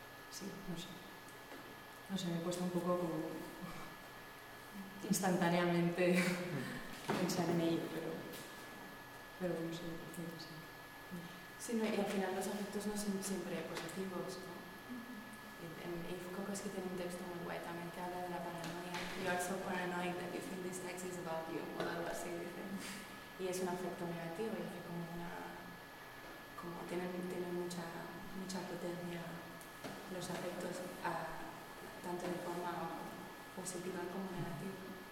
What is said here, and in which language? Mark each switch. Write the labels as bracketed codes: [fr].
[es] Sí, no sé, me cuesta un poco como instantáneamente pensar en ello, pero no sé, sí. Sí, no, y al final los afectos no son siempre positivos, ¿no? Y Foucault es que tiene un texto muy guay también que habla de la paranoia. [en] You are so paranoid that you think this text is about you, [es] o algo así, dice. Y es un afecto negativo y hace como una... como tiene mucha potencia los afectos, tanto de forma positiva como negativa.